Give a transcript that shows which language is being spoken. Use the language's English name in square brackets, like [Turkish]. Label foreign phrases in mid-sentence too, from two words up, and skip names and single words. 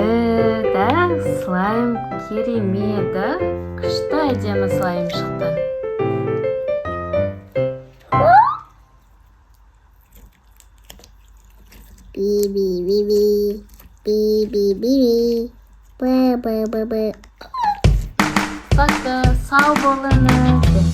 [Kazakh] Да, слайм керемеді. Күшті әдемі слайм шықты. Би-би-би-би. Би-би-би-би. Бэ-бэ-бэ-бэ. Сау болыңыз.